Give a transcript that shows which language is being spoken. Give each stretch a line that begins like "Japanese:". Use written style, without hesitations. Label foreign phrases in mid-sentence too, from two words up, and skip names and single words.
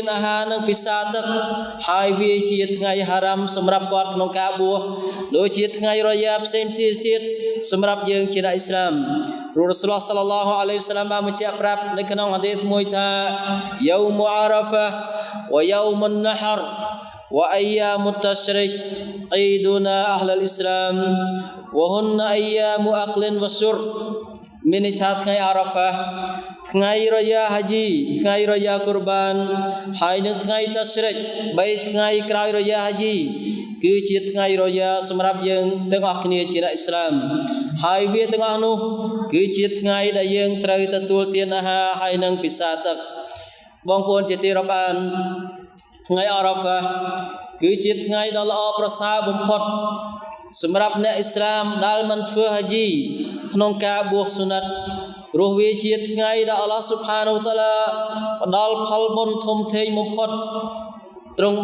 Khmer: អាហារនិងពិសាទឹកហើយវាជាថ្ងៃហារ៉ាំសម្រាប់គាត់ក្នុងការបួសដូចជាថ្ងៃរយ៉ាផ្សេងទៀតសម្រាប់យើងជាអ្នកអ៊ីស្លាមព្រោះ
Arabic: رسول الله صلى الله عليه وسلم
Khmer: បានបញ្ជាក់ប្រាប់នៅក្នុងហាឌីសមួយថា
Arabic: يوم عرفة ويوم النحر وأيام التشريق عيدنا أهل الإسلام وهن أيام أكل وشرب
Khmer: មានន័យថាថ្ងៃអារ៉ាហ្វាថ្ងៃរយ៉ាហាជីថ្ងៃរយ៉ាកុរបានហើយនឹងថ្ងៃតាស្រិក3ថ្ងៃក្រោយរយ៉ា ហាជីគឺជាថ្ងៃរយ៉ាសម្រាប់យើងទាំងអស់គ្នាជាអ្នកអ៊ីស្លាមហើយវាទាំងអស់នោះគឺជាថ្ងៃដែលយើងត្រូវទទួលទានអាហារហើយនឹងពិសាទឹកបងប្អូនជាទីរាប់អានថ្ងៃអារ៉ាហ្វាគឺជាថ្ងៃដ៏ល្អប្រសើរបំផុតសម្រាប់អ្នកអ៊ីស្លាមដែលមិនធ្វើហាជីក្នុងការបួសស៊ុណាត់ព្រោះវាជាថ្ងៃដែល
Arabic: الله سبحانه وتعالى
Khmer: ផ្ដល់ផលបុណ្យធំធេងបំផុតទ្រង់